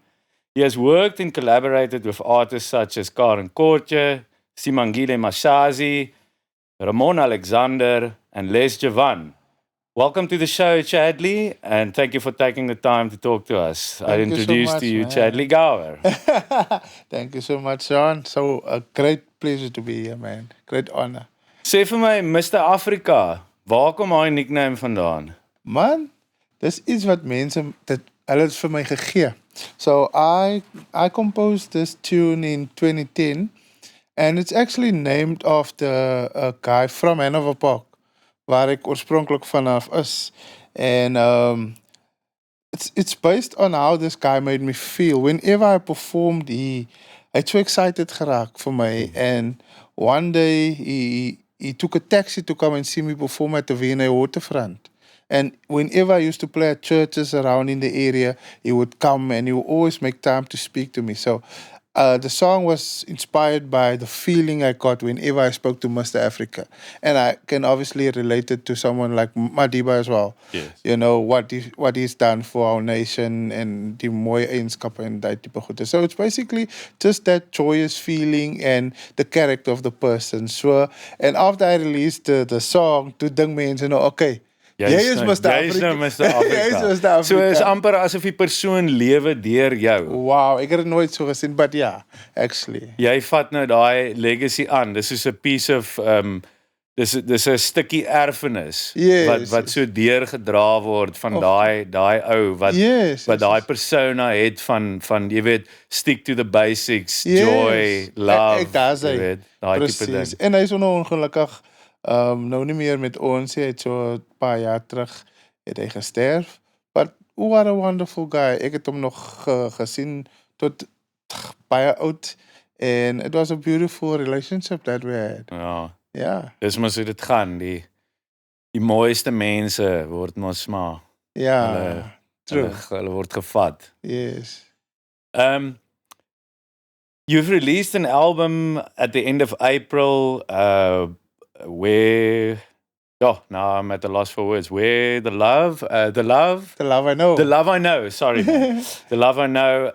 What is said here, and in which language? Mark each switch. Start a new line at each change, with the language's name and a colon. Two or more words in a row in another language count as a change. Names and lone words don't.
English: He has worked and collaborated with artists such as Karen Kortje, Simangile Mashazi, Ramon Alexander, and Les Javan. Welcome to the show, Chadley, and thank you for taking the time to talk to us. I Thank you so introduce to much, you man. Chadley Gower. Thank you so much, Sean. So a great pleasure to be here, man. Great honor.
Afrikaans: Sê vir my, Mr. Africa, waar kom hy nickname vandaan? Man, dis iets wat mense dit hulle het vir my gegee.
English: So I composed this tune in 2010 and it's actually named after a guy from Hanover Park
Afrikaans: waar ek oorspronklik vanaf is.
English: And it's based on how this guy made me feel. Whenever I performed,
Afrikaans: hy't so excited geraak vir my.
English: And one day he took a taxi to come and see me perform at the V&A Waterfront. And whenever I used to play at churches around in the area, he would come and he would always make time to speak to me. So the song was inspired by the feeling I got whenever I spoke to Mr. Africa. And I can obviously relate it to someone like Madiba as well. Yes. You know, what he's done for our nation and
Afrikaans: die mooie eienskappe en daai tipe goede.
English: So it's basically just that joyous feeling and the character of the person. So, and after I released the song,
Afrikaans: toe dink mense nou, okay, jy is Mr. Jy is nou Africa. Mr. Africa. Jy is Mr. Africa. So is amper asof die persoon lewe deur jou. Wow, ek het dit nooit so gesien,
English: but yeah, actually.
Afrikaans: Jy vat nou daai legacy aan. Dis soos 'n
English: piece of
Afrikaans: dis 'n stukkie erfenis Yes. wat so deurgedra word van daai ou wat Yes. wat daai persona het van jy weet
English: stick to the basics,
Afrikaans: Yes.
English: joy, love.
Afrikaans: Ek daar's jy hy. weet, daai tipe Presies. ding. En hy is nou ongelukkig nou nie meer met ons nie. Hy het so 'n paar jaar terug het hy gesterf.
English: But what a wonderful guy.
Afrikaans: Ek het hom nog gesien tot baie oud
English: and it was a beautiful relationship that we had.
Afrikaans: Ja. Ja. Dis mos hoe dit gaan. Die mooiste mense word mos maar Ja. hulle True. hulle word gevat. Yes.
English: You've released an album at the end of April, where now I'm at a loss for words. Where the love, The love I know. the love I know. Sorry, man. The love I know.